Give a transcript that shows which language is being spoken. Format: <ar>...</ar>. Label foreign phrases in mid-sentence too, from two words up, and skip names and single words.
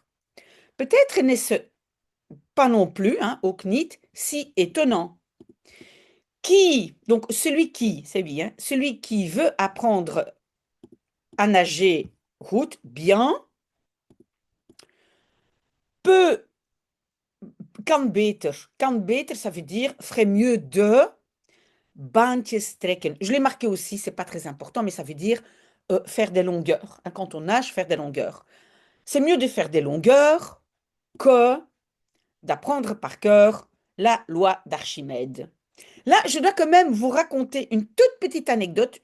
<fr>Peut-être n'est-ce pas non plus, hein, au CNIT, si étonnant. Qui, donc celui qui, c'est lui, hein, celui qui veut apprendre à nager route bien, peut,</fr> <nl>kan beter,</nl> <fr>ça veut dire ferait mieux de</fr> <nl>baantjes trekken.</nl> <fr>Je l'ai marqué aussi, c'est pas très important, mais ça veut dire faire des longueurs. Hein, quand on nage, faire des longueurs. C'est mieux de faire des longueurs que d'apprendre par cœur la loi d'Archimède. Là, je dois quand même vous raconter une toute petite anecdote.</fr>